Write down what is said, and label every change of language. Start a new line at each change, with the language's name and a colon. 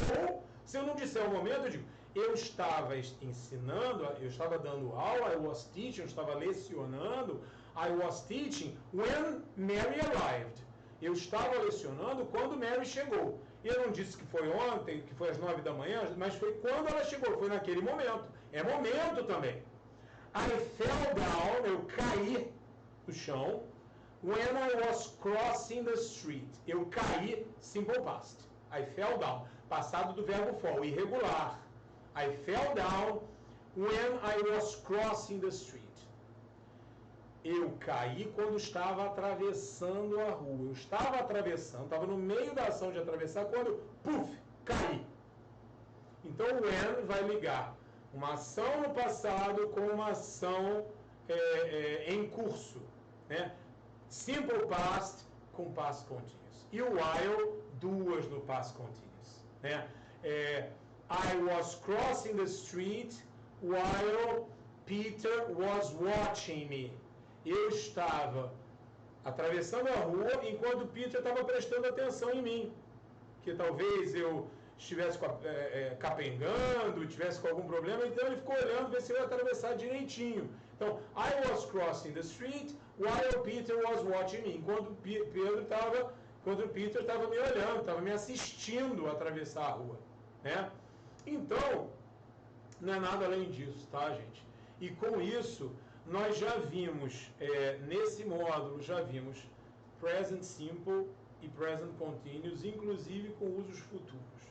Portuguese: Ou, se eu não disser o momento, eu digo, eu estava ensinando, eu estava dando aula, I was teaching, eu estava lecionando,
English: I was teaching when Mary arrived.
Portuguese: Eu estava lecionando quando Mary chegou. Eu não disse que foi ontem, que foi às 9 da manhã, mas foi quando ela chegou, foi naquele momento. É momento também.
English: I fell down,
Portuguese: eu caí no chão,
English: when I was crossing the street.
Portuguese: Eu caí, simple past.
English: I fell down.
Portuguese: Passado do verbo fall, irregular.
English: I fell down when I was crossing the street.
Portuguese: Eu caí quando estava atravessando a rua. Eu estava atravessando, estava no meio da ação de atravessar, quando, puf, caí. Então, o when vai ligar uma ação no passado com uma ação em curso. Né? Simple past com past continuous. E o while, duas no past continuous. Né?
English: I was crossing the street while Peter was watching me.
Portuguese: Eu estava atravessando a rua enquanto Peter estava prestando atenção em mim. Que talvez eu estivesse capengando, estivesse com algum problema, então ele ficou olhando ver se eu ia atravessar direitinho.
English: Então, I was crossing the street while Peter was watching me.
Portuguese: Enquanto Peter estava me olhando, estava me assistindo a atravessar a rua. Né? Então, não é nada além disso, tá, gente? E com isso, nós já vimos, nesse módulo, já vimos present simple e present continuous, inclusive com usos futuros.